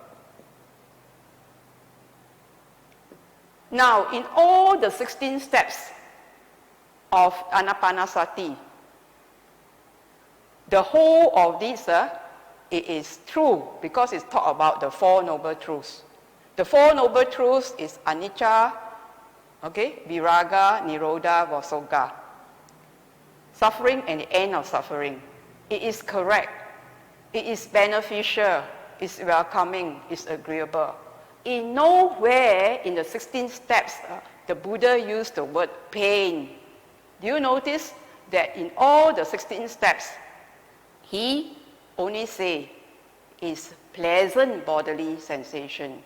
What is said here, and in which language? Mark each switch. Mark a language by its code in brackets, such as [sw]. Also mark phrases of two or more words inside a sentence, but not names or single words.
[en] Now, in all the 16 steps of Ānāpānasati, the whole of this, it is true because it's taught about the Four Noble Truths. The Four Noble Truths is anicca, okay, [pi] viraga, nirodha, vasoga. [en] Suffering and the end of suffering. It is correct. It is beneficial. It's welcoming. It's agreeable. In nowhere in the 16 steps, the Buddha used the word pain. Do you notice that in all the 16 steps, he only say is pleasant bodily sensation.